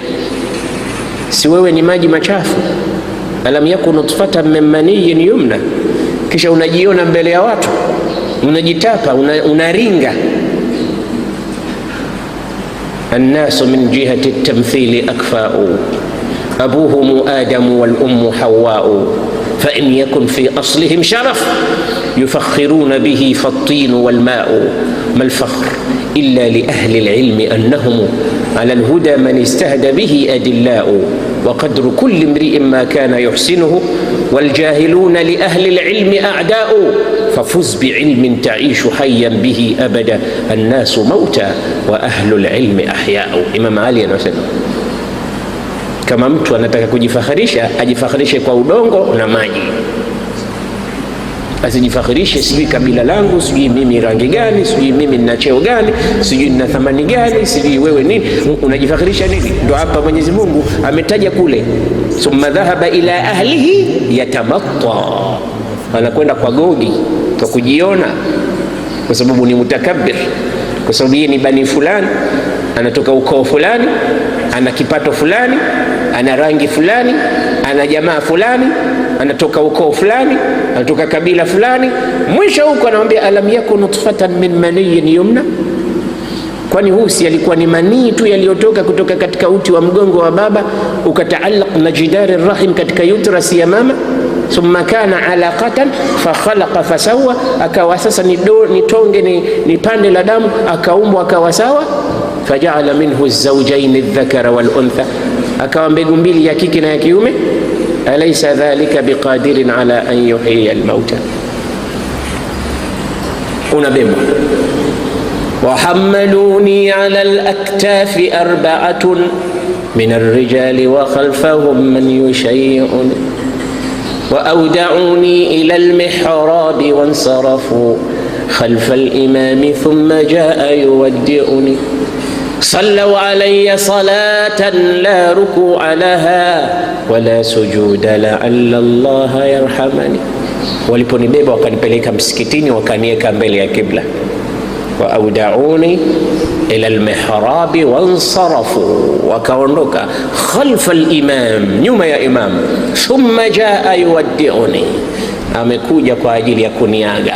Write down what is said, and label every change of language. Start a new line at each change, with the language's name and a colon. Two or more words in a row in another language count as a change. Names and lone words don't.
Swahili: Si wewe ni maji machafu?
Arabic: ألم يك نطفة من مني يمنى,
Swahili: kisha unajiona mbele ya watu, unajitapa, unaringa.
Arabic: الناس من جهة التمثيل أكفاء أبوهم آدم والأم حواء فإن يكن في أصلهم شرف يفاخرون به فالطين والماء ما الفخر إلا لأهل العلم إنهم على الهدى لمن استهدى أدلاء وقدر كل امرئ ما كان يحسنه والجاهلون لأهل العلم أعداء ففز بعلم تعش حيا به أبدا الناس موتى وأهل العلم أحياء.
Swahili: Imam Ali anasema kama mtu anataka kujifakharisha, ajifakharishe kwa udongo na maji, asijifakhirishe sijui kabila langu, sijui mimi rangi gani, sijui mimi nina cheo gani, sijui nina thamani gani, sijui wewe nini. Unajifakhirisha nini? Ndio hapa Mwenyezi Mungu ametaja kule,
Arabic: ثم ذهب إلى أهله يتمطى,
Swahili: anakwenda kwa gogi, kwa kujiona, kwa sababu ni mutakabbir, kwa sababu yeye ni bani fulani. anatoka ukoo fulani, ana kipato fulani, ana rangi fulani, ana jamaa fulani, anatoka ukoo fulani, anatoka kabila fulani. Mwisho huko anamwambia
Arabic: ألم يك نطفة من مني يمنى,
Swahili: kwani huu si alikuwa ni manii tu yaliyotoka kutoka katika uti wa mgongo wa baba ukataallaq na
Arabic: جدار رحم
Swahili: katika uterus ya mama,
Arabic: ثم كان علقة فخلق فسوى,
Swahili: akawa sasa ni tonge ni pande la damu, akaumbwa akawa sawa.
Arabic: فجعل منه الزوجين الذكر والأنثى,
Swahili: akawa mbegu mbili, ya kike na ya kiume.
Arabic: أليس ذلك بقادر على أن يحيي الموتى, unabebwa. وحملوني على الأكتاف 4 من الرجال وخلفهم من يشيعني وأودعوني إلى المحراب وانصرفوا خلف الإمام ثم جاء يودعني صلوا علي صلاة لا ركوع لها ولا سجود لعل الله يرحمني.
Swahili: Waliponibeba wakanipeleka msikitini, wakaniweka mbele ya kibla.
Arabic: وأودعوني إلى المحراب وانصرفوا, wakaondoka خلف الإمام,
Swahili: nyuma ya imam.
Arabic: ثم جاء يودعني,
Swahili: amekuja kwa ajili ya kuniaga.